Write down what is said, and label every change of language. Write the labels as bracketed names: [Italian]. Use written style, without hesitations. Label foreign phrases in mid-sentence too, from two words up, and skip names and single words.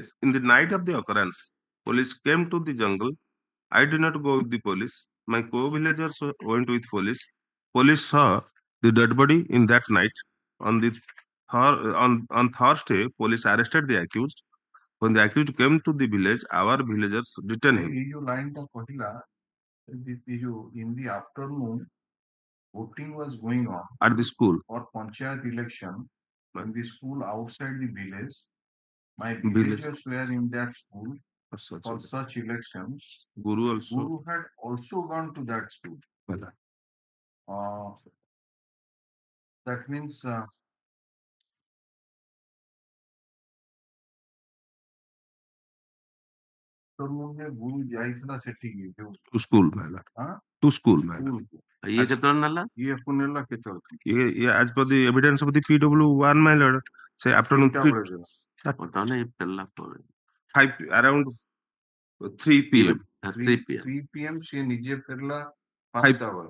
[English] In the night of the occurrence, police came to the jungle. I did not go with the police. My co-villagers went with police. Police saw the dead body in that night. On Thursday, police arrested the accused. When the accused came to the village, our villagers detained him. [Hindi] ये जो line का पहिला, ये जो [English] in the afternoon, voting was going on at the school for panchayat election in the school outside the village. My Village. villagers were in that school for such elections. Guru Guru had also gone to that school. That means Guru [Odia] ଯାଇଥିଲା ସେଠିକି [English] to school mela. To school mela. [Odia] ଇଏ କେତେବେଳେ ନେଲା? ଇଏ ନେଲା କେତେବେଳେ? [English] ଇଏ as per the evidence of the PW1 my lord, say afternoon 5 around 3 p.m. [Odia] 3 p.m. ସେ ନିଜେ ଫେରିଲା 5ଟା ବେଳେ.